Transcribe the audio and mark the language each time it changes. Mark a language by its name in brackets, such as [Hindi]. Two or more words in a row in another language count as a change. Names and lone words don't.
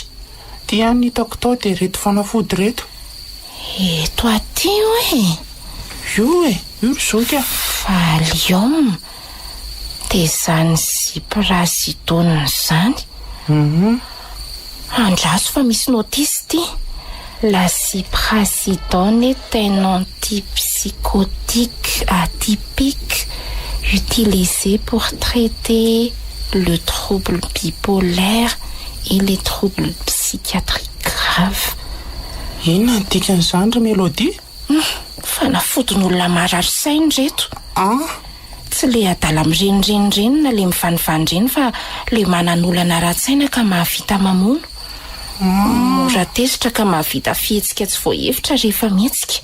[Malagasy] Ty ihany hitako tao dia reto fanafody reto. Eto aty hoe. Io io ry zoka. Valium. Dia zany ziprasidone zany. Andraso fa misy notice ty. [French] La ziprasidone est un antipsychotique atypique utilisé pour traiter le trouble bipolaire et les troubles psychiatriques graves. [Malagasy] Inona ny dikan'izany ry Mélodie? Fanafodin'olona marary sainy reto. Tsy le adala mirenireny na le mivanivandreny fa le manan'olana rahatsaina ka mahavita mamono. Mora tezitra ka mahavita fihetsika tsy voahevitra rehefa mihetsika.